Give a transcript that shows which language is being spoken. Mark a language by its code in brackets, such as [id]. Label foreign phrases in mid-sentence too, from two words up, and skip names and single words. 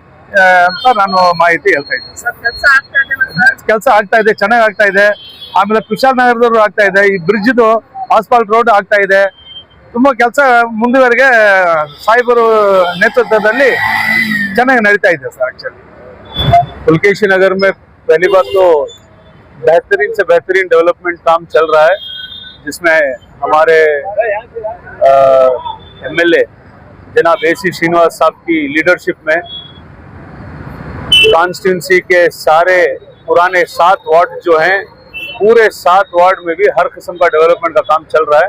[kn] ಅಂತ ನಾನು ಮಾಹಿತಿ ಹೇಳ್ತಾ ಇದ್ದೀನಿ ಸರ್. ಕೆಲಸ ಆಗ್ತಾ ಇದೆ, ಚೆನ್ನಾಗಿ ಆಗ್ತಾ ಇದೆ. ಆಮೇಲೆ ಕುಶಾಲ್ ನಗರದವರು ಆಗ್ತಾ ಇದೆ. ಈ ಬ್ರಿಡ್ಜ್ದು [en] asphalt road [kn] ಆಗ್ತಾ ಇದೆ. ತುಂಬಾ ಕೆಲಸ ಮುಂದುವರೆಗೆ ಸಾಹೇಬರು ನೇತೃತ್ವದಲ್ಲಿ ಚೆನ್ನಾಗಿ ನಡೀತಾ ಇದೆ सर. [hi] एक्चुअली पुलकेशी नगर में पहली बात तो बेहतरीन से बेहतरीन डेवलपमेंट काम चल रहा है, जिसमें हमारे एमएलए जनाब एसी श्रीनिवास साहब की लीडरशिप में कॉन्स्टिट्यूंसी के सारे पुराने 7 वार्ड जो हैं, पूरे 7 वार्ड में भी हर किस्म का डेवलपमेंट का काम चल रहा है।